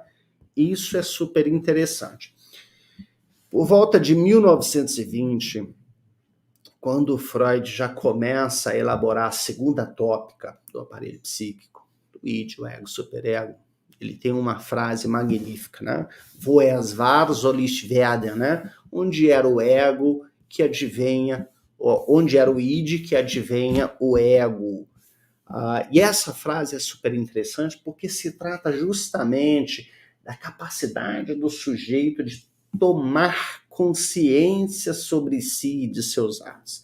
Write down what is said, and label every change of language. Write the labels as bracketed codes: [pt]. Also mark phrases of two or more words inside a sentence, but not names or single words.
[pt] Isso é super interessante. Por volta de 1920, quando Freud já começa a elaborar a segunda tópica do aparelho psíquico, do id, o ego, superego, ele tem uma frase magnífica, né? [de] Wo es war, soll ich werden, [pt] né? Onde era o ego que adivinha, onde era o id que adivinha o ego. E essa frase é super interessante porque se trata justamente da capacidade do sujeito de tomar consciência sobre si e de seus atos.